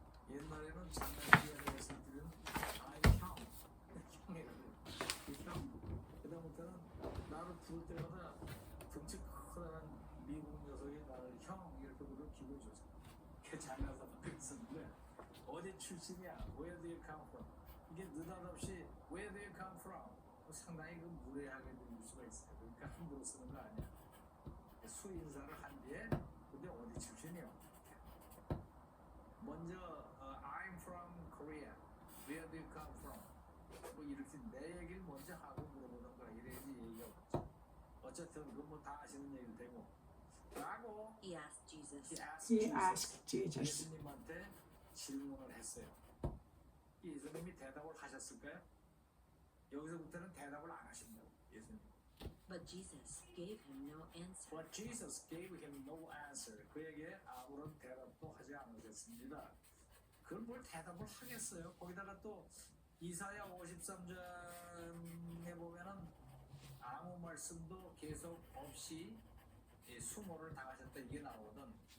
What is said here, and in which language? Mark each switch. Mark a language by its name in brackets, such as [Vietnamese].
[Korean] 옛날에는 장난기에 대해서 들은 I'm 형. 형이라고. 형. 그다음부터는 나를 부를 때마다 덩치 커다란 미국 녀석이 나를 형 이렇게 부르면 기분이 좋잖아. 그게 장난삼아 그랬었는데 어디 출신이야? [English] Where do you come from? [Korean] 이게 느닷없이 [English] Where do you come from? [Korean] 상당히 그 무례하게 들릴 수가 있어요. 그러니까 함부로 쓰는 거 아니야. 수인사를 한 뒤에 근데 어디 출신이요? 먼저 [English] I'm from Korea. Where do you come from? [Korean] 뭐 이렇게 내 얘기를 먼저 하고 물어보는 거야. 이래야지 얘기가 없지. 어쨌든 그건 뭐 다 아시는 얘기도 되고. 라고 [English] He asked Jesus. He asked Jesus. [Korean] 예수님한테 질문을 했어요. 예수님이 대답을 하셨을까요? 여기서부터는 대답을 안 하신다고 예수님. [English] But Jesus gave him no answer. But Jesus gave him no answer. [Korean] 그에게 아무런 대답도 하지 않으셨습니다. 그걸 뭘 대답을 하겠어요? 거기다가 또 이사야 53장에 보면은 아무 말씀도 계속 없이 수모를 당하셨다 이게 나오거든.